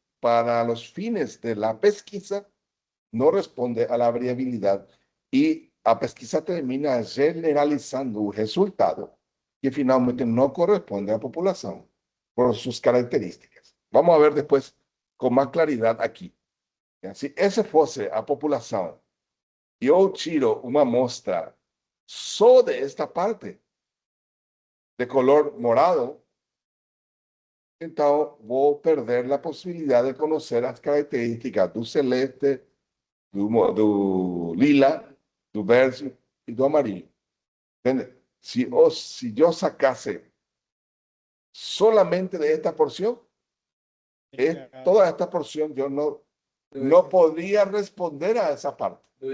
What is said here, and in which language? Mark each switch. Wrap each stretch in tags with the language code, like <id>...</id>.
<es>para los fines de la pesquisa no responde a la variabilidad y la pesquisa termina generalizando un resultado que finalmente no corresponde a la población por sus características. Vamos a ver después con más claridad aquí. Si esa fuese</es> <pt>a população e eu tiro uma amostra só de esta parte,</pt> <es>de color morado,</es> <pt>então vou perder a possibilidade de conhecer as características do celeste, do lila, do verde e do amarillo.</pt> <es>¿Entiende? Si yo sacase solamente de esta porción, toda esta porción yo no podría responder a esa parte.</es>